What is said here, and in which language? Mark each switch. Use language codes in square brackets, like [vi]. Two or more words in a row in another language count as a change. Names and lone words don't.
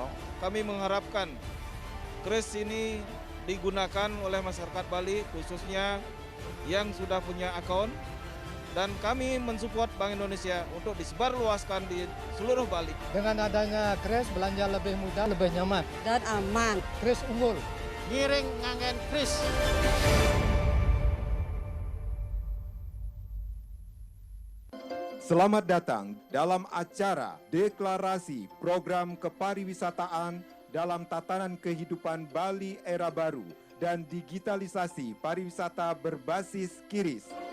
[id] Kami mengharapkan KRIS ini digunakan oleh masyarakat Bali khususnya yang sudah punya akun, dan kami mensupport Bank Indonesia untuk disebarluaskan di seluruh Bali. Dengan adanya KRIS, belanja lebih mudah, lebih nyaman Dan aman. KRIS unggul. [ban] Ngiring ngangen kris. [id] Selamat datang dalam acara Deklarasi Program Kepariwisataan dalam Tatanan Kehidupan Bali Era Baru dan Digitalisasi Pariwisata Berbasis KRIS.